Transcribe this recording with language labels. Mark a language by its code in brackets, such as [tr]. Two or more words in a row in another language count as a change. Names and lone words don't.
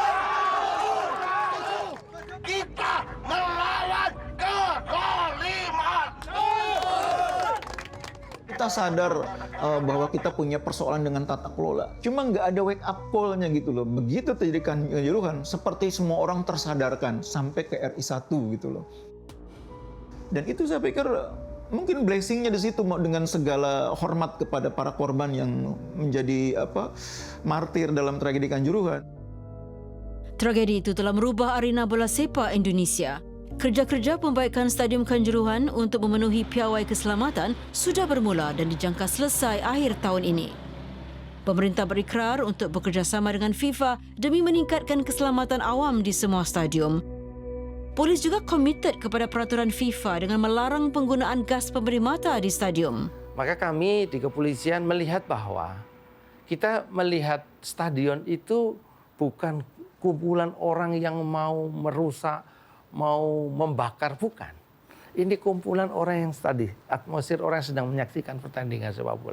[id] Kita melawan kezaliman. Kita sadar bahwa kita punya persoalan dengan tata kelola. Cuma nggak ada [en] wake up call- [id] nya gitu loh. Begitu terjadi Kanjuruhan, seperti semua orang tersadarkan sampai ke RI 1 gitu loh. Dan itu saya pikir mungkin blessing-nya di situ, dengan segala hormat kepada para korban yang menjadi martir dalam tragedi Kanjuruhan. [ms] Tragedi itu telah merubah arena bola sepak Indonesia. Kerja-kerja pembaikan Stadium Kanjuruhan untuk memenuhi piawai keselamatan sudah bermula dan dijangka selesai akhir tahun ini. Pemerintah berikrar untuk bekerjasama dengan FIFA demi meningkatkan keselamatan awam di semua stadium. Polis juga komited kepada peraturan FIFA dengan melarang penggunaan gas pemberi mata di stadium. [id] Maka kami di kepolisian melihat bahwa kita melihat stadion itu bukan kumpulan orang yang mau merusak, mau membakar, bukan. Ini kumpulan orang yang tadi, atmosfer orang yang sedang menyaksikan pertandingan sepak bola.